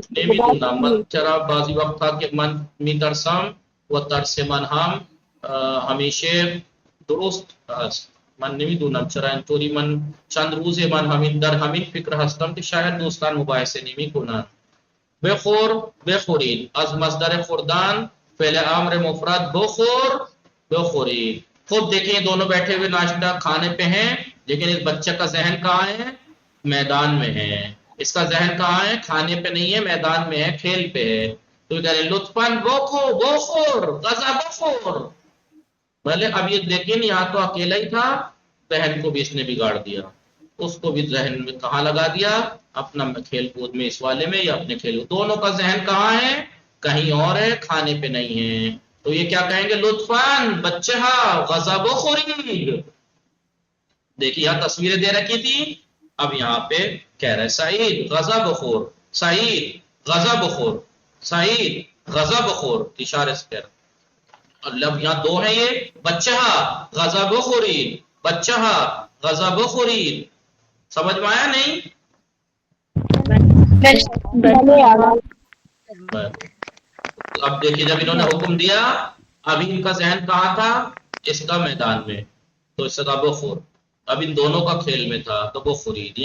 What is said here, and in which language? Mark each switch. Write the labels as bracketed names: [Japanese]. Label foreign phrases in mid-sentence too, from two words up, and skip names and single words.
[Persian] نمیدونم من چرا بعضی وقت تھا که من میترسم و ترس من هم همیشه درست است. من نمیدونم چرا اینطوری من چند روزه من در همین فکر هستم که شاید دوستان مباحثه نمیکنن. بخورید از مصدر خوردن فعل امر مفرد بخورید. [Urdu] خود دیکھیں دونوں بیٹھے ہوئے ناشتہ کھانے پہ ہیں لیکن اس بچے کا ذہن کہاں ہے؟ میدان میں ہے. اس کا ذہن کہاں ہے؟ کھانے پہ نہیں ہے، میدان میں ہے، کھیل پہ ہے. تو کہہ رہے [Persian] لطفاً بخور غذا بخور. [Urdu] بھلے اب یہ لیکن یہاں تو اکیلا ہی تھا، بہن کو بھی اس نے بگاڑ دیا، اس کو بھی ذہن میں کہاں لگا دیا؟ اپنا کھیل کود میں، اس والے میں یا اپنے کھیل. دونوں کا ذہن کہاں ہے؟ کہیں اور ہے، کھانے پہ نہیں ہے. تو یہ کیا کہیں گے؟ [Persian] لطفاً بچہ غذا بخورید. [Urdu] دیکھیے یہاں تصویریں دے رکھی تھی، اب یہاں پہ کہہ رہے [Persian] سعید غذا بخور، سعید غذا بخور، سعید غذا بخور، [Urdu] اشارے سے کہہ رہے. اب یہاں دو ہیں، یہ [Persian] بچہ غذا بخورید، بچہ غذا بخورید. [Urdu] سمجھ میں آیا نہیں؟ [Persian] بله آقا [Urdu] اب دیکھیے جب انہوں نے حکم دیا ابھی ان کا ذہن کہاں تھا؟ اس کا میدان میں، تو اس سے کہا بخور. اب ان دونوں کا کھیل میں تھا تو بخورید.